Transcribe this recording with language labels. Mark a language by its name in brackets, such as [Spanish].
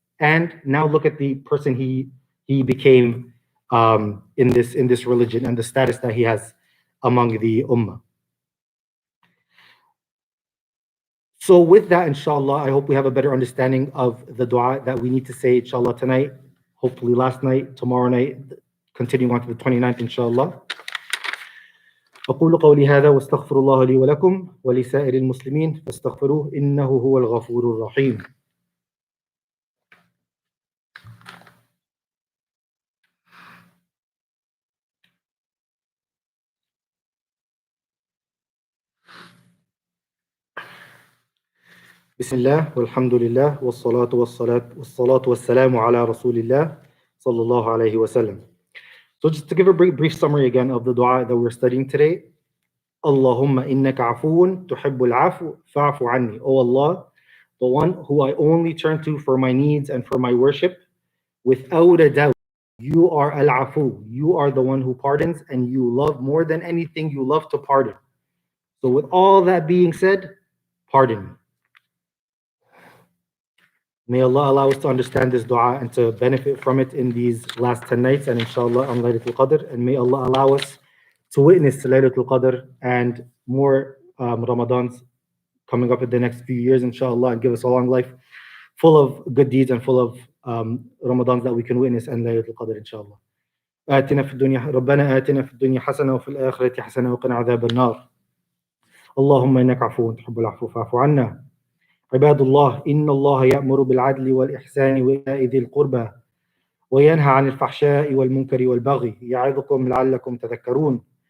[English] And now look at the person he became in this religion and the status that he has among the ummah. So with that, inshallah, I hope we have a better understanding of the dua that we need to say, inshallah, tonight, hopefully last night, tomorrow night, continuing on to the 29th, inshallah. [Arabic] أقول قولي هذا واستغفر الله لي ولكم ولسائر المسلمين فاستغفروه إنه هو الغفور الرحيم. بسم الله والحمد لله والصلاة والسلام على رسول الله صلى الله عليه وسلم. [English] So just to give a brief summary again of the dua that we're studying today. [Arabic] Allahumma innaka afuwwun tuhibbul afu fa'fu anni. [English] O Allah, the one who I only turn to for my needs and for my worship, without a doubt, you are al-afu. You are the one who pardons, and you love more than anything, you love to pardon. So with all that being said, pardon me. May Allah allow us to understand this dua and to benefit from it in these last 10 nights and inshallah on Laylatul Qadr. And may Allah allow us to witness Laylatul Qadr and more Ramadans coming up in the next few years, inshallah, and give us a long life full of good deeds and full of Ramadans that we can witness and Laylatul Qadr, inshallah. [Arabic] آتنا في الدنيا ربنا آتنا في الدنيا حسنة وفي الآخرة حسنة وقنا عذاب النار. اللهم إنك عفو تحب العفو فاعف عنا. عباد الله إن الله يأمر بالعدل والإحسان وإيتاء ذي القربى وينهى عن الفحشاء والمنكر والبغي يعظكم لعلكم تذكرون.